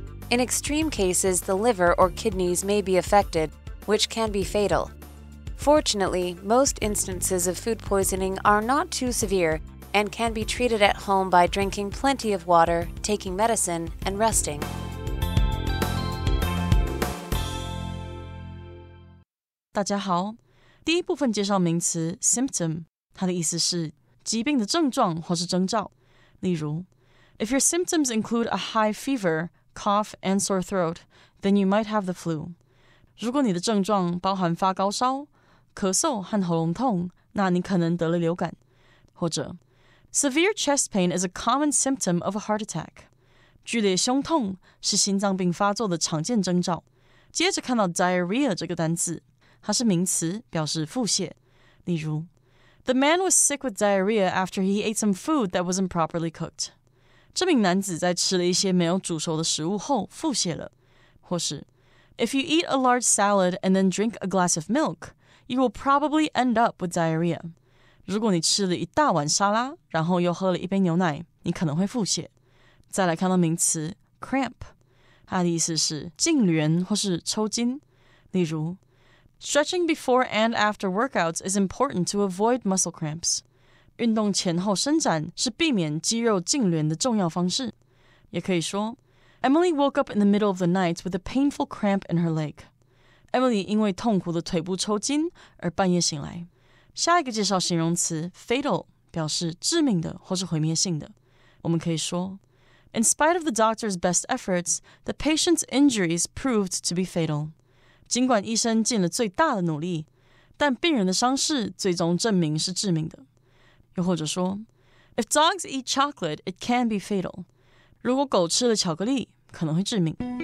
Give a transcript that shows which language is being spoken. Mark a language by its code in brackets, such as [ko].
[en] In extreme cases, the liver or kidneys may be affected, which can be fatal. Fortunately, most instances of food poisoning are not too severe and can be treated at home by drinking plenty of water, taking medicine, and resting. [zh] 大家好，第一部分介绍名词 symptom， 它的意思是疾病的症状或是征兆。例如 [en] ，If your symptoms include a high fever, cough, and sore throat, then you might have the flu. [zh] 如果你的症状包含发高烧、咳嗽和喉咙痛，那你可能得了流感。或者 [en] Severe chest pain is a common symptom of a heart attack. [zh] 剧烈胸痛是心脏病发作的常见征兆。接着看到 diarrhea 这个单字，它是名词，表示腹泻。例如 [en] The man was sick with diarrhea after he ate some food that wasn't properly cooked. [zh] 这名男子在吃了一些没有煮熟的食物后腹泻了。或是 [en] If you eat a large salad and then drink a glass of milk, you will probably end up with diarrhea. [zh] 如果你吃了一大碗沙拉，然后又喝了一杯牛奶，你可能会腹泻。再来看到名词 cramp， 它的意思是痉挛或是抽筋。例如 [en] Stretching before and after workouts is important to avoid muscle cramps. [zh] 运动前后伸展是避免肌肉痉挛的重要方式。也可以说 [en] Emily woke up in the middle of the night with a painful cramp in her leg. [zh] Emily 因为痛苦的腿部抽筋而半夜醒来。下一个介绍形容词 fatal， 表示致命的或是毁灭性的。我们可以说 [en] In spite of the doctor's best efforts, the patient's injuries proved to be fatal. [zh] 尽管医生尽了最大的努力，但病人的伤势最终证明是致命的。又或者说 [en] If dogs eat chocolate, it can be fatal. [zh] 如果狗吃了巧克力，可能会致命。